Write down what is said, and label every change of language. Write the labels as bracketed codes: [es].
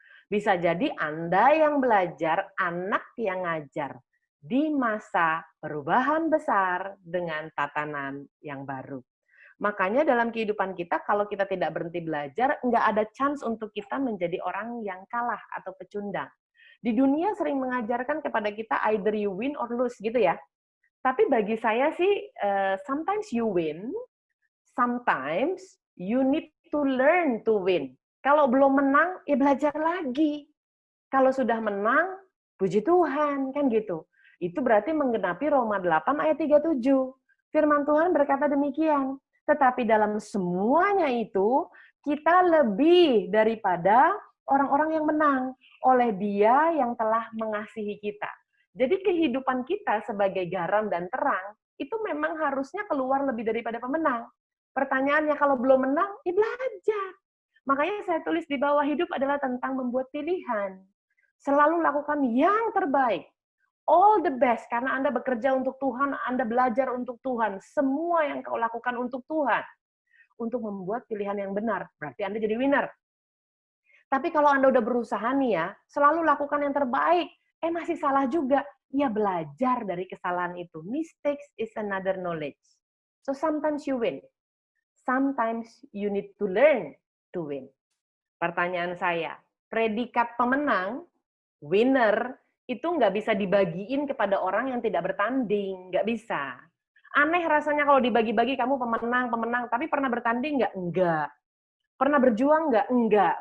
[id] Bisa jadi Anda yang belajar, anak yang ngajar di masa perubahan besar dengan tatanan yang baru. Makanya dalam kehidupan kita, kalau kita tidak berhenti belajar, nggak ada chance untuk kita menjadi orang yang kalah atau pecundang. Di dunia sering mengajarkan kepada kita [en] either you win or lose [id] gitu ya. Tapi bagi saya sih, [en] sometimes you win, sometimes you need to learn to win. [id] Kalau belum menang, ya belajar lagi. Kalau sudah menang, puji Tuhan, kan gitu. Itu berarti menggenapi Roma 8 ayat 37. Firman Tuhan berkata demikian. Tetapi dalam semuanya itu, kita lebih daripada orang-orang yang menang oleh Dia yang telah mengasihi kita. Jadi kehidupan kita sebagai garam dan terang, itu memang harusnya keluar lebih daripada pemenang. Pertanyaannya, kalau belum menang, ya belajar. Makanya saya tulis di bawah, hidup adalah tentang membuat pilihan. Selalu lakukan yang terbaik. [en] all the best [id] karena Anda bekerja untuk Tuhan, Anda belajar untuk Tuhan. Semua yang kau lakukan untuk Tuhan. Untuk membuat pilihan yang benar. Berarti Anda jadi winner. Tapi kalau Anda udah berusaha nih ya, selalu lakukan yang terbaik. Masih salah juga. Ya belajar dari kesalahan itu. [en] Mistakes is another knowledge. So sometimes you win. Sometimes you need to learn to win. [id] Pertanyaan saya, predikat pemenang, winner, itu nggak bisa dibagiin kepada orang yang tidak bertanding. Nggak bisa. Aneh rasanya kalau dibagi-bagi kamu pemenang, tapi pernah bertanding nggak? Enggak. Pernah berjuang nggak? Enggak.